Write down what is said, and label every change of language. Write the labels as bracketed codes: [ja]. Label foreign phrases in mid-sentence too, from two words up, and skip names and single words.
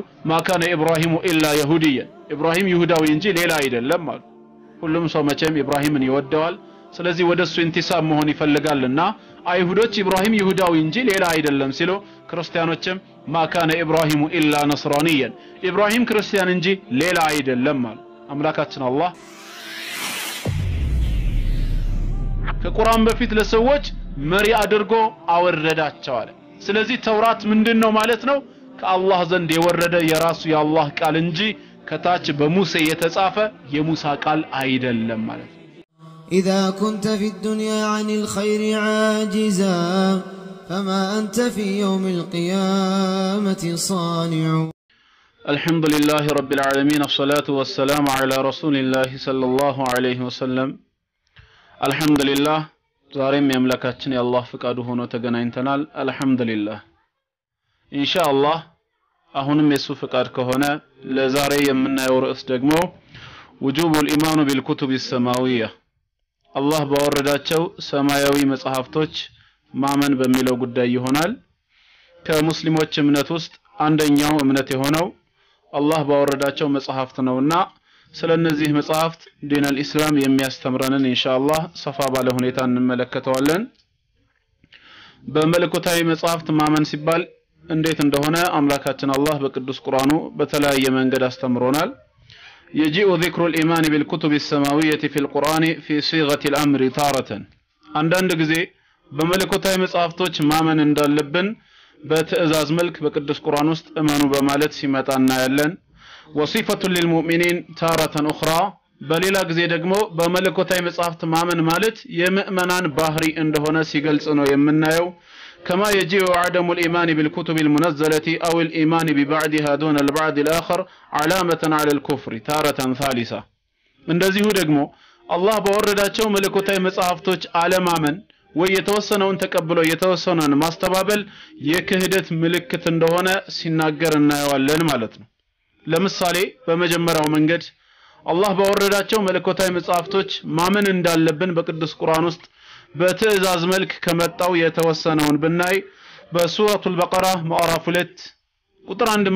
[ar] ما كان إبراهيم إلا يهوديا [am] ኢብራሂም ይሁዳዊ እንጂ ሌላ አይደለም አሉ። ሁሉም ሰው መቼም ኢብራሂምን ይወደዋል። ስለዚህ ወደሱ ኢንቲሳብ መሆን ይፈልጋልና አይሁዶች ኢብራሂም ይሁዳዊ እንጂ ሌላ አይደለም ሲሉ ክርስቲያኖችም [ar] ما كان إبراهيم إلا نصرانيا [am] ኢብራሂም ክርስቲያን እንጂ ሌላ አይደለም አሉ። አምላካችን አላህ ከቁርአን በፊት ለሰዎች መሪ አድርጎ አወረዳቸው አለ። ስለዚህ ተውራት ምንድነው ማለት ነው? ከአላህ ዘንድ የወረደ የራሱ የአላህ ቃል እንጂ ከታች በሙሴ የተጻፈ የሙሳ ቃል አይደለም ማለት ነው። [ar] إذا كنت في الدنيا عن الخير عاجزا فما أنت في يوم القيامة صانع. الحمد لله رب العالمين الصلاة والسلام على رسول الله صلى الله عليه وسلم. الحمد لله [am] ዛሬም ያምላካችን የአላህ ፍቃዱ ሆኖ ተገናኝተናል። [ar] الحمد لله إن شاء الله [am] አሁንም የሱ ፍቃድ ከሆነ ለዛሬ የምናየው ርዕስ ደግሞ [ar] وجوب الإيمان بالكتب السماوية [am] አላህ ባወረዳቸው ሰማያዊ መጽሐፍቶች ማመን በሚለው ጉዳይ ይሆናል። ከሙስሊሞች እምነት ውስጥ አንደኛው እምነት የሆነው አላህ ባወረዳቸው መጽሐፍት ነውና ስለነዚህ መጽሐፍት [ar] دين الإسلام [am] የሚያስተምረንን ኢንሻአላህ ሰፋ ባለ ሁኔታ እንመለከተዋለን። በመለኮታዊ መጽሐፍት ማመን ሲባል እንዴት እንደሆነ አምላካችን አላህ በቅዱስ ቁርአኑ በተለያየ መንገድ አስተምሮናል። [ar] يجيء ذكر الإيمان بالكتب السماوية في القرآن في صيغة الأمر تارة عندنا [am] ጊዜ በመለኮታዊ መጽሐፍቶች ማመን እንዳለብን በትእዛዝ መልክ በቅዱስ ቁርአን ውስጥ እመኑ በማለት ሲመጣ እናያለን። [ar] وصفة للمؤمنين تارة أخرى [am] በሌላ ጊዜ ደግሞ በመለኮታዊ መጽሐፍት ማመን ማለት የምእመናን ባህሪ እንደሆነ ሲገልጽ ነው የምናየው። [ar] كما يجيء عدم الإيمان بالكتب المنزلة أو الإيمان ببعضها دون البعض الآخر علامة على الكفر تارة ثالثة. [am] እንደዚሁ ደግሞ አላህ ባወረዳቸው መለኮታዊ መጽሐፍቶች አለማመን ወይ የተወሰነውን ተቀብሎ የተወሰነውን ማስተባበል የክህደት ምልክት እንደሆነ ሲናገር እናየዋለን ማለት ነው። ለምሳሌ በመጀመሪያው መንገድ አላህ ባወረዳቸው መለኮታዊ መጽሐፍቶች ማመን እንዳለብን በቅዱስ ቁርአን ውስጥ በትእዛዝ መልክ ከመጣው የተወሰነውን ብናይ በሱረቱል በቀራ ምዕራፍ 2 ቁጥር